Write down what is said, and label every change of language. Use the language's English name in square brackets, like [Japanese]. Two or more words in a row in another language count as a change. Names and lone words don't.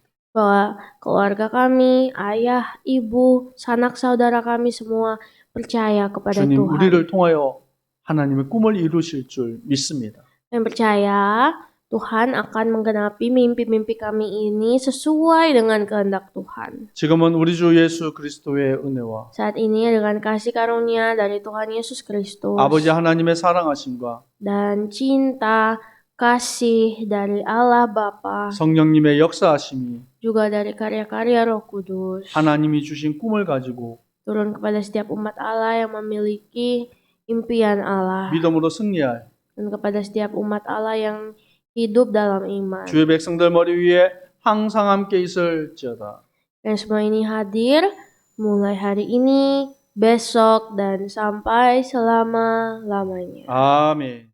[Indonesian] bahwa keluarga kami, ayah, ibu, sanak saudara kami semua percaya kepada [Korean] 주님, [Indonesian] Tuhan. [Korean] 우리를 통하여 하나님의 꿈을 이루실 줄 믿습니다. [Indonesian] Dan percaya Tuhan akan menggenapi mimpi-mimpi kami ini sesuai dengan kehendak Tuhan. [Korean] 지금은 우리 주 예수 그리스도의 은혜와 [Indonesian] Saat ini dengan kasih karunia dari Tuhan Yesus Kristus [Korean] 아버지 하나님의 사랑하심과 [Indonesian] dan cinta kasih dari Allah Bapa, [Korean] 성령님의 역사하심이 [Indonesian] juga dari karya-karya Roh Kudus, [Korean] 하나님이 주신 꿈을 가지고 [Indonesian] turun kepada setiap umat Allah yang memiliki impian Allah, [Korean] 믿음으로 승리할 [Indonesian] dan kepada setiap umat Allah yang hidup dalam iman. [Korean] 주의 백성들 머리 위에 항상 함께 있을지어다. [Indonesian] Dan semua ini hadir mulai hari ini, besok, dan sampai selama-lamanya. [Korean] 아멘.